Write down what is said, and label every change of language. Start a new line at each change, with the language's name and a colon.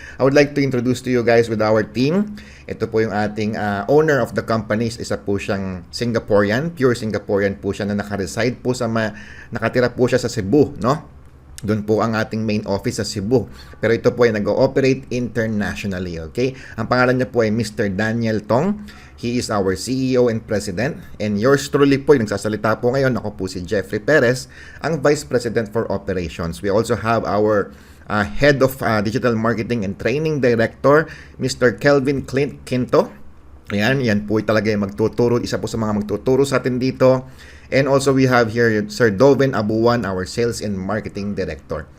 English: I would like to introduce to you guys with our team.
Filipino: Ito po yung ating owner
English: of the company.
Filipino: Isa po siyang Singaporean, pure Singaporean po siya na nakareside po nakatira po siya sa Cebu, no? Doon po ang ating main office sa Cebu. Pero ito po ay nag-ooperate internationally, okay? Ang pangalan niya po ay Mr. Daniel Tong.
English: He is our CEO and President. And yours truly
Filipino: po, yung nagsasalita po ngayon, ako po si
English: Jeffrey Perez, ang Vice President for Operations. We also have our Head of Digital Marketing and Training Director, Mr.
Filipino: Kelvin Clint Quinto. Yan po talaga yung magtuturo. Isa po sa mga magtuturo sa atin dito.
English: And also we have here Sir Doven Abuan, our Sales and Marketing Director.